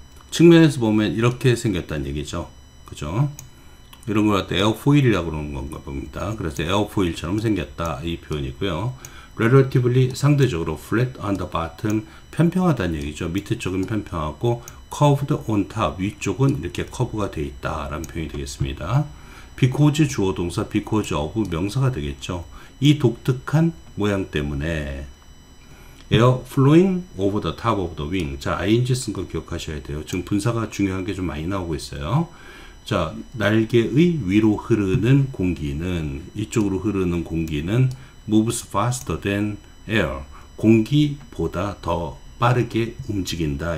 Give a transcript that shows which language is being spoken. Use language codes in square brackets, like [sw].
[ko] 측면에서 보면 이렇게 생겼다는 얘기죠. 그죠? 이런 걸 갖다 에어포일이라고 그러는 건가 봅니다. 그래서 에어포일처럼 생겼다 이 표현이고요. [en] relatively [ko] 상대적으로 [en] flat on the bottom [ko] 편평하다는 얘기죠. 밑에 쪽은 편평하고 [en] curved on top [ko] 위쪽은 이렇게 커브가 되어 있다 라는 표현이 되겠습니다. because 주어 동사 because of 명사가 되겠죠. 이 독특한 모양 때문에 [en] air flowing over the top of the wing. [ko] 자, ing 쓴 거 기억하셔야 돼요. 지금 분사가 중요한 게 좀 많이 나오고 있어요. 자, 날개의 위로 흐르는 공기는, 이쪽으로 흐르는 공기는 [en] moves faster than air. [ko] 공기보다 더 빠르게 움직인다.